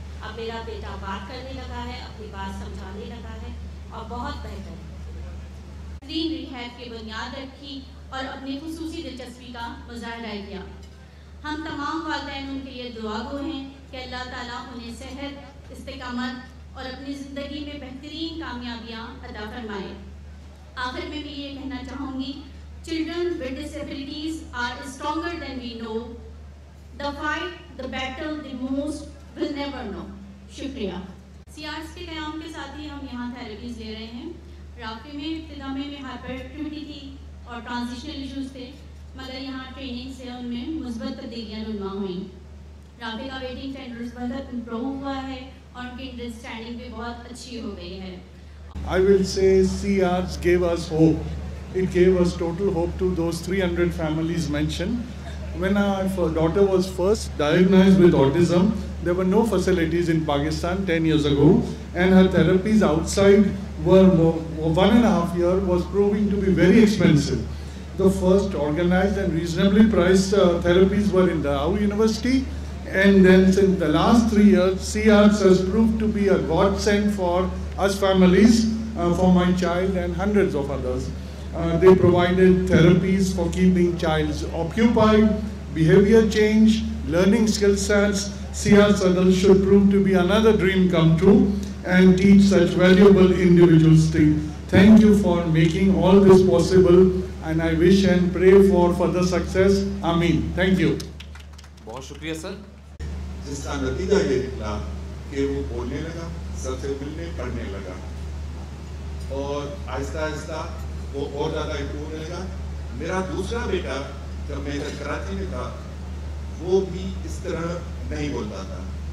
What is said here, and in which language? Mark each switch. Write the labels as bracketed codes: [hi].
[ur] اب میرا بیٹا بات کرنے لگا ہے, اپنی بات سمجھانے لگا ہے اور بہت بہتر ہے. ریہیب کی بنیاد رکھی اور اپنی خصوصی دلچسپی کا مظاہرہ کیا. ہم تمام والدین ان کے لیے دعا گو ہیں کہ اللہ تعالیٰ انہیں صحت, استقامت اور اپنی زندگی میں بہترین کامیابیاں عطا فرمائے. آخر میں بھی یہ کہنا چاہوں گی, [en] children with disabilities are stronger than we know. The fight, the battle, the most will never know. [ur] شکریہ. CEART کے قیام کے ساتھ ہی ہم یہاں تھراپیز لے رہے ہیں. رافع میں ابتدا میں ہائپر ایکٹیویٹی تھی اور ٹرانزیشنل ایشوز تھے, مگر یہاں ٹریننگ سے ان میں مثبت تبدیلیاں رونما ہوئیں. رافع کا ویٹنگ ٹینڈرز بہت امپروو ہوا ہے اور ان کی انڈرسٹینڈنگ بھی بہت اچھی ہو گئی ہے. [en] I will say CEART gave us hope. It gave us total hope to those 300 families mentioned. When our daughter was first diagnosed with autism, there were no facilities in Pakistan 10 years ago, and her therapies outside were 1.5 years was proving to be very expensive. The first organized and reasonably priced therapies were in the Dahou University, and then in the last 3 years, CEART has proved to be a godsend for us families, for my child and hundreds of others. They provided therapies for keeping childs occupied, behavior change, learning skill sets. CEART adults should prove to be another dream come true and teach such valuable individuals. Thank you for making all this possible, and I wish and pray for further success. Ameen. Thank you. [ur] بہت شکریہ سر. جس کا نتیجہ یہ نکلا کہ وہ بولنے لگا, سب سے ملنے پڑھنے لگا, اور آہستہ آہستہ وہ اور زیادہ امپروو ہونے لگا. میرا دوسرا بیٹا جب میں کراچی میں تھا وہ بھی اس طرح نہیں بولتا تھا.